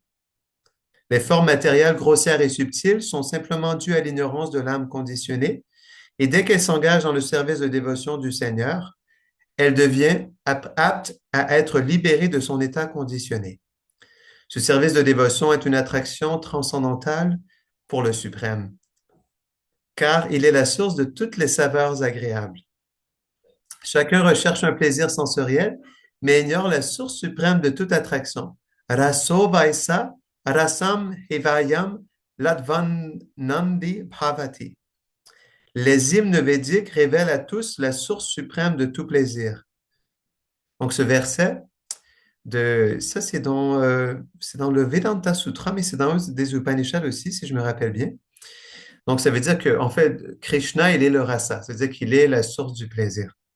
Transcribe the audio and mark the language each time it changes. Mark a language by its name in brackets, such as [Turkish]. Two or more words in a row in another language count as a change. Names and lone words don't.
[French] Les formes matérielles grossières et subtiles sont simplement dues à l'ignorance de l'âme conditionnée, et dès qu'elle s'engage dans le service de dévotion du Seigneur, elle devient apte à être libérée de son état conditionné. Ce service de dévotion est une attraction transcendantale pour le suprême, car il est la source de toutes les saveurs agréables. Chacun recherche un plaisir sensoriel mais ignore la source suprême de toute attraction. [Sanskrit] Raso vaisa, rasam hivayam, ladvanandi bhavati. [French] Les hymnes védiques révèlent à tous la source suprême de tout plaisir. Donc, ce verset, ça c'est dans le Vedanta Sutra, mais c'est dans des Upanishads aussi, si je me rappelle bien. Donc, ça veut dire que, en fait, Krishna, il est le rasa, c'est-à-dire qu'il est la source du plaisir.